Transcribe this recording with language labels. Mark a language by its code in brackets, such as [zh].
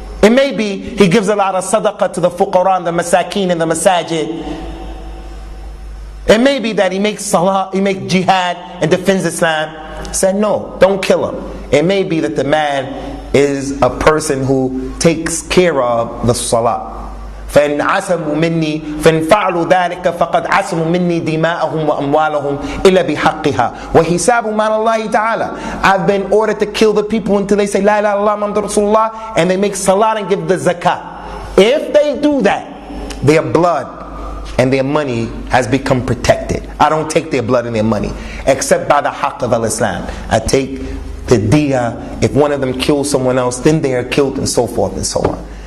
[en] It may be he gives a lot of sadaqah to the fuqara and the masakeen in the masajid. It may be that he makes salah, he makes jihad and defends Islam. He said no, don't kill him. It may be that the man is a person who takes care of the salah. [ar] فإن عصموا مني فإن فعلوا ذلك فقد عصموا مني دماءهم وأموالهم إلا بحقها وحسابهم على الله تعالى. [en] I've been ordered to kill the people until they say La ilaha illallah Muhammadur Rasulullah, and they make salat and give the zakah. If they do that, their blood and their money has become protected. I don't take their blood and their money except by the haqq of al-Islam. I take the diya. If one of them kills someone else, then they are killed, and so forth and so on.